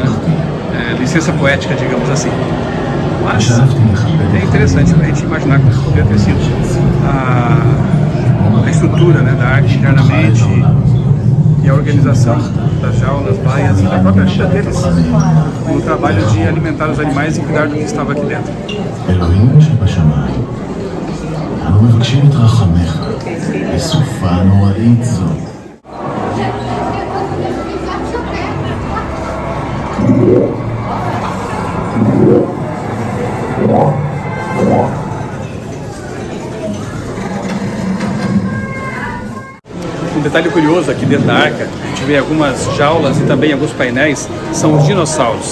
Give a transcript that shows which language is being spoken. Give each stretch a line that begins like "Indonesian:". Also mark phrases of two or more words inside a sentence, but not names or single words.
Portuguese: Licença poética, digamos assim. Mas é interessante a gente imaginar como poderia ter sido a estrutura, né, da arte internamente e a organização das jaulas, baias e da própria vida deles no trabalho de alimentar os animais e cuidar do que estava aqui dentro.
Hebrew: אלוהים שבשמיים, אנו מבקשים את רחמך בסופה נוראית זו.
Portuguese: Um detalhe curioso aqui dentro da arca, a gente vê algumas jaulas e também alguns painéis, são os dinossauros.